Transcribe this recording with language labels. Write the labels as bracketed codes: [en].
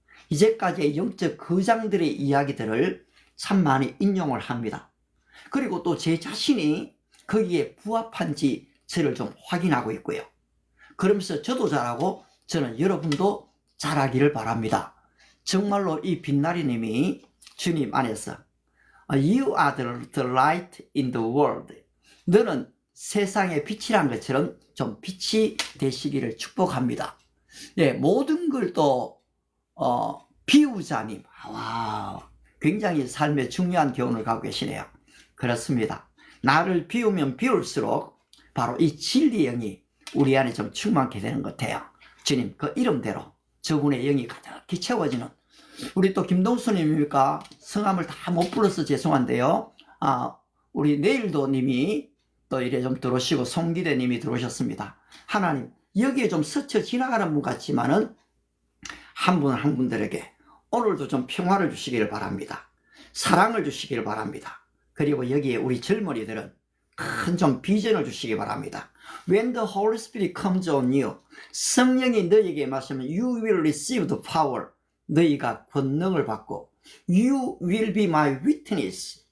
[ko] 이제까지의 영적 거장들의 이야기들을 참 많이 인용을 합니다. 그리고 또 제 자신이 거기에 부합한지 저를 좀 확인하고 있고요. 그러면서 저도 잘하고 저는 여러분도 잘하기를 바랍니다. 정말로 이 빛나리 님이 주님 안에서 [en] You are the light in the world. [ko] 너는 세상의 빛이란 것처럼 좀 빛이 되시기를 축복합니다. 모든 걸 또 비우자님. 굉장히 삶에 중요한 교훈을 갖고 계시네요. 그렇습니다. 나를 비우면 비울수록 바로 이 진리의 영이 우리 안에 좀 충만케 되는 것 같아요. 주님, 그 이름대로 저분의 영이 가득히 채워지는, 우리 또 김동수님입니까? 성함을 다 못 불러서 죄송한데요. 우리 내일도 님이 또 이래 좀 들어오시고 송기대 님이 들어오셨습니다. 하나님, 여기에 좀 스쳐 지나가는 분 같지만은 한 분 한 분들에게 오늘도 좀 평화를 주시기를 바랍니다. 사랑을 주시기를 바랍니다. 그리고 여기에 우리 젊은이들은 큰 좀 비전을 주시기 바랍니다. [en] When the Holy Spirit comes on you, [ko] 성령이 너에게 임하시면 [en] you will receive the power. [ko] 너희가 권능을 받고 [en] you will be my witness.